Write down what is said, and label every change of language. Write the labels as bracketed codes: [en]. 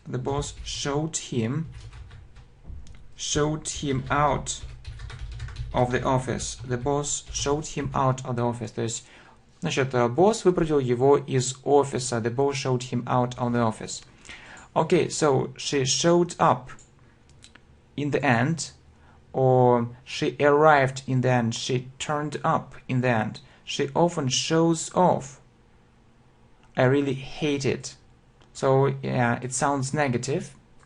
[en] The boss showed him out of the office. The boss showed him out of the office. [ru] То есть, значит, босс выпроводил его из офиса. [en] The boss showed him out of the office. Okay, so she showed up in the end, or she arrived in the end. She turned up in the end. She often shows off. I really hate it. So, yeah, it sounds negative.